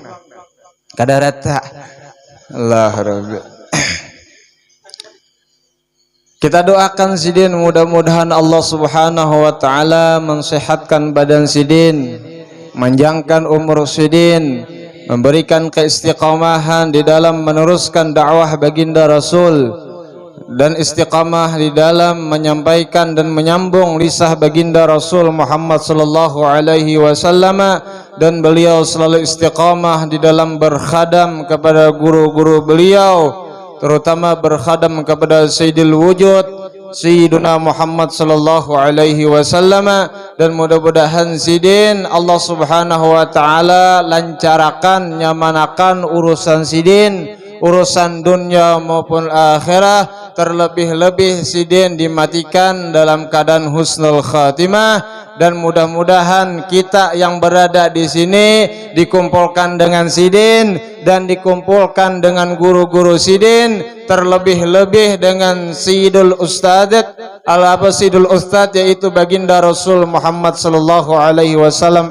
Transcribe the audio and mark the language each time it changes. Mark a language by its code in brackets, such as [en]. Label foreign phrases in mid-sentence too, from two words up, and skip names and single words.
[id] Kada rata. [ar] الله ربي. [id] Kita doakan sidin mudah-mudahan Allah [ar] سبحانه وتعالى [id] mensehatkan badan sidin, manjangkan umur sidin, memberikan keistiqamahan di dalam meneruskan dakwah baginda Rasul, dan istiqamah di dalam menyampaikan dan menyambung lisah baginda Rasul Muhammad [ar] صلى الله عليه وسلم, [id] dan beliau selalu istiqamah di dalam berkhadam kepada guru-guru beliau, terutama berkhadam kepada [ar] سيد الوجود سيدنا [id] Muhammad [ar] صلى الله عليه وسلم. [id] Dan mudah-mudahan sidin Allah [ar] سبحانه وتعالى [id] lancarakan, nyamanakan urusan sidin, urusan dunia maupun akhirah. Terlebih-lebih sidin dimatikan dalam keadaan [ar] حسن الخاتمة, [id] dan mudah-mudahan kita yang berada di sini dikumpulkan dengan sidin dan dikumpulkan dengan guru-guru sidin, terlebih-lebih dengan [ar] سيد الأستاذات سيد الأستاذ, [id] yaitu baginda Rasul Muhammad [ar] صلى الله عليه وسلم.